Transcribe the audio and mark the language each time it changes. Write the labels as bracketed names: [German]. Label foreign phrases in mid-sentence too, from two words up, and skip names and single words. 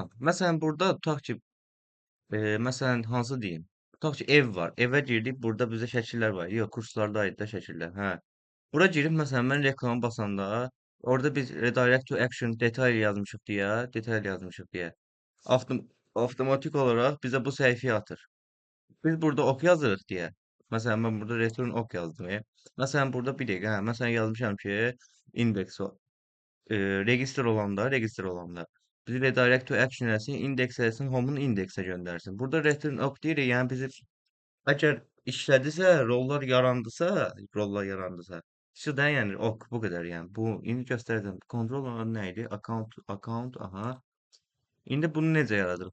[Azerbaijani] Məsələn burada tutaq ki, məsələn hansı deyim? Tutaq ki, ev var. Evə girdik. Burada bizdə şəkillər var. Yox, kurslarda aid də şəkillər. Hə. Bura girib məsələn mən reklama basanda orada biz [English] redirect to action detail [Azerbaijani] yazmışıq deyə, detail yazmışıq deyə. Avtom avtomatik olaraq bizə bu səhifəyə atır. Biz burada ok yazırıq deyə. Məsələn mən burada [English] return ok [Azerbaijani] yazdım. Məsələn burada bir dəqiqə, hə, məsələn yazmışam ki, index o. Register olanda bizi [English] redirect to action [Azerbaijani] eləsin, indeks eləsin, home'un indeksə göndərsin. Burada [English] return ok [Azerbaijani] deyirik, yəni bizi əgər işlədisə, rollar yarandısa, şudan yəni ok bu qədər yəni. Bu indi göstərəcəm. Kontrol olan nə idi? Account, aha. İndi bunu necə yaradırıq?